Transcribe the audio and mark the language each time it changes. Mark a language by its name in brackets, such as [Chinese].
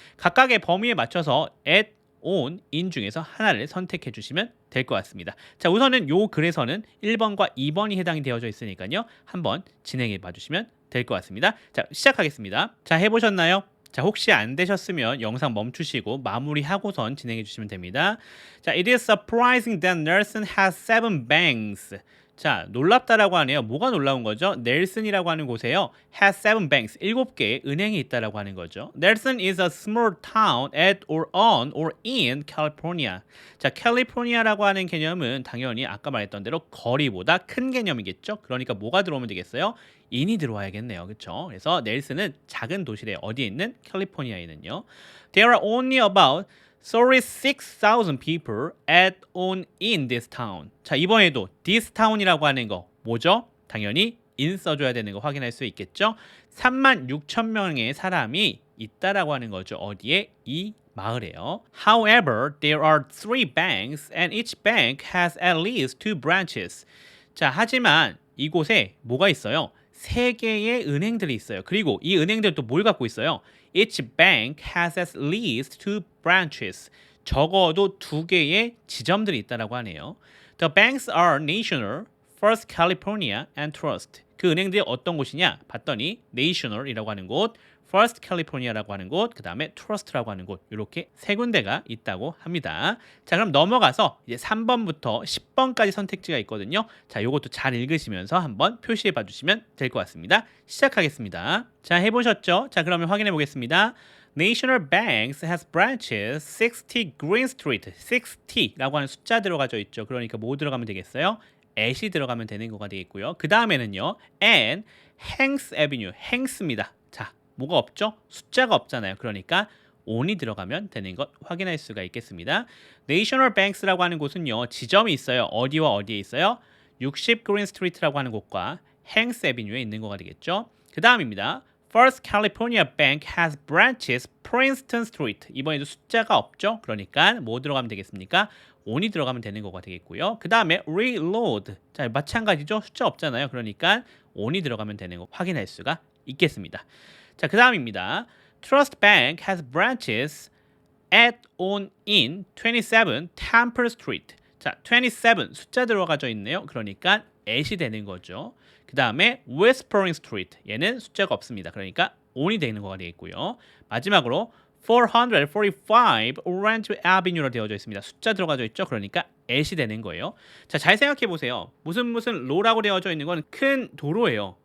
[Korean] 각각의 범위에 맞춰서 at, on, in 중에서 하나를 선택해 주시면 될 것 같습니다. 자, 우선은 요 글에서는 1번과 2번이 해당이 되어져 있으니까요. 한번 진행해 봐 주시면 될 것 같습니다. 자, 시작하겠습니다. 자, 해보셨나요? 자, 혹시 안 되셨으면 영상 멈추시고 마무리하고선 진행해 주시면 됩니다. [English] 자, it is surprising that Nelson has 7 banks. [Korean] 자, 놀랍다라고 하네요. 뭐가 놀라운 거죠? 넬슨이라고 하는 곳에요. [English] has 7 banks, [Korean] 7개의 은행이 있다라고 하는 거죠. [English] Nelson is a small town at or on or in California. [Korean] 자, 캘리포니아라고 하는 개념은 당연히 아까 말했던 대로 거리보다 큰 개념이겠죠. 그러니까 뭐가 들어오면 되겠어요? in이 들어와야겠네요. 그렇죠? 그래서 넬슨은 작은 도시래. 어디에 있는? 캘리포니아에 있는요. [English] There are only about 36,000 people at on in this town. [Korean] 자, 이번에도 [English] this town [Korean] 이라고 하는 거 뭐죠? 당연히 in 써줘야 되는 거 확인할 수 있겠죠? 36,000명의 사람이 있다라고 하는 거죠. 어디에? 이 마을에요. [English] However, there are 3 banks and each bank has at least 2 branches. [Korean] 자, 하지만 이곳에 뭐가 있어요? 3개의 은행들이 있어요. 그리고 이 은행들 또 뭘 갖고 있어요? [English] Each bank has at least 2 branches. [Korean] 적어도 2개의 지점들이 있다라고 하네요. [English] The banks are National, First California, and Trust. [Korean] 그 은행들이 어떤 곳이냐? 봤더니 National이라고 하는 곳, First California라고 하는 곳, 그 다음에 Trust라고 하는 곳, 이렇게 3군데가 있다고 합니다. 자, 그럼 넘어가서 이제 3번부터 10번까지 선택지가 있거든요. 자, 요것도 잘 읽으시면서 한번 표시해 봐주시면 될 것 같습니다. 시작하겠습니다. 자, 해보셨죠? 자, 그러면 확인해 보겠습니다. [English] National Banks has branches 60 Green Street. [Korean] 60라고 하는 숫자 들어가져 있죠. 그러니까 뭐 들어가면 되겠어요? at이 들어가면 되는 거가 되겠고요. 그 다음에는요, [English] and Hanks Avenue, [Korean] Hanks입니다. 자, 뭐가 없죠? 숫자가 없잖아요. 그러니까 on이 들어가면 되는 것 확인할 수가 있겠습니다. National Banks라고 하는 곳은요, 지점이 있어요. 어디와 어디에 있어요? 60 Green Street라고 하는 곳과 Hanks Avenue에 있는 거가 되겠죠. 그 다음입니다. [English] First California Bank has branches Princeton Street. [Korean] 이번에도 숫자가 없죠. 그러니까 뭐 들어가면 되겠습니까? on이 들어가면 되는 거가 되겠고요. 그 다음에 reload. 자, 마찬가지죠. 숫자 없잖아요. 그러니까 on이 들어가면 되는 거 확인할 수가 있겠습니다. 자, 그 다음입니다. [English] Trust Bank has branches at on in 27 Temple Street. [Korean] 자, 27 숫자 들어가져 있네요. 그러니까 at이 되는 거죠. 그 다음에 Whispering Street. 얘는 숫자가 없습니다. 그러니까 on이 되는 거가 되겠고요. 마지막으로 445 Orange Avenue로 되어져 있습니다. 숫자 들어가져 있죠. 그러니까 at이 되는 거예요. 자, 잘 생각해 보세요. 무슨 로라고 되어져 있는 건 큰 도로예요.